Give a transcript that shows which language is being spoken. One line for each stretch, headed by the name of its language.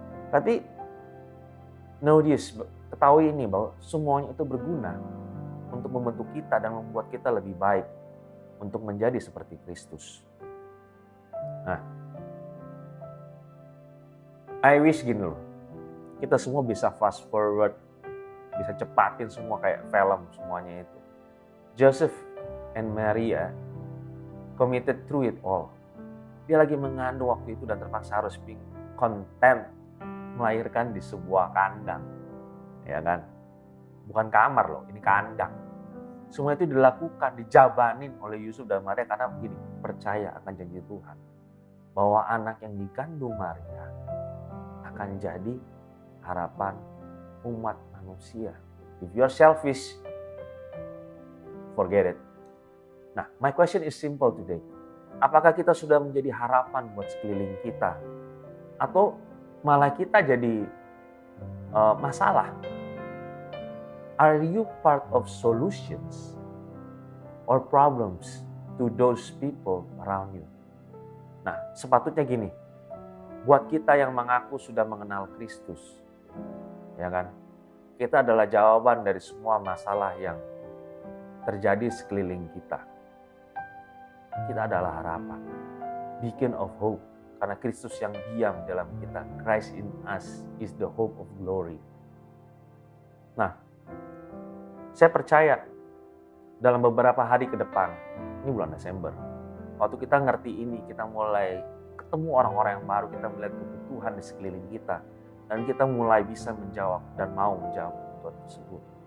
Indonesian: Tapi,
English: know this,
Indonesian: ketahui ini bahwa semuanya itu berguna untuk membentuk kita dan membuat kita lebih baik untuk menjadi seperti Kristus. Nah,
English: I wish
Indonesian: gini loh, kita semua bisa
English: fast forward,
Indonesian: bisa cepatin semua kayak film semuanya itu.
English: Joseph and Maria committed through it all.
Indonesian: Dia lagi mengandung waktu itu dan terpaksa harus
English: be content
Indonesian: melahirkan di sebuah kandang. Ya kan? Bukan kamar loh, ini kandang. Semua itu dilakukan, dijabanin oleh Yusuf dan Maria karena begini, percaya akan janji Tuhan. Bahwa anak yang dikandung Maria akan jadi harapan umat manusia.
English: If you are selfish, forget it. Nah, my question is simple today.
Indonesian: Apakah kita sudah menjadi harapan buat sekeliling kita? Atau malah kita jadi masalah?
English: Are you part of solutions or problems to those people around you?
Indonesian: Nah, sepatutnya gini. Buat kita yang mengaku sudah mengenal Kristus, ya kan? Kita adalah jawaban dari semua masalah yang terjadi sekeliling kita. Kita adalah harapan,
English: beacon of hope,
Indonesian: karena Kristus yang diam dalam kita.
English: Christ in us is the hope of glory.
Indonesian: Nah, saya percaya dalam beberapa hari ke depan, ini bulan Desember, waktu kita ngerti ini, kita mulai ketemu orang-orang yang baru, kita melihat kebutuhan di sekeliling kita, dan kita mulai bisa menjawab dan mau menjawab kebutuhan tersebut.